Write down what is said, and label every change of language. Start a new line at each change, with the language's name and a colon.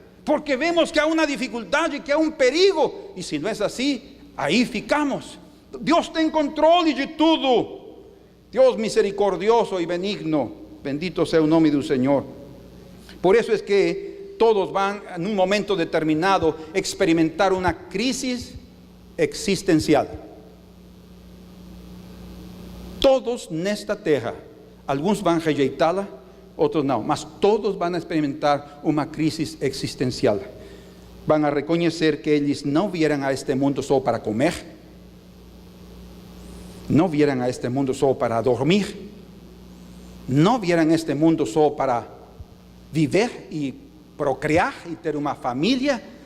Spanish: porque vemos que hay una dificultad y que hay un
Portuguese: perigo,
Spanish: y si no es así, ahí
Portuguese: ficamos.
Spanish: Dios
Portuguese: tem controle de tudo. Deus misericordioso e benigno,
Spanish: bendito sea
Portuguese: o nome do Senhor.
Spanish: Por eso es que todos van en un momento determinado experimentar una crisis existencial.
Portuguese: Todos nesta terra, alguns vão rejeitá-la, outros não, mas todos vão experimentar uma crise existencial. Vão a reconhecer que eles não vieram a este mundo só para comer, não vieram a este mundo só para dormir, não vieram a este mundo só para viver e procriar e ter uma família.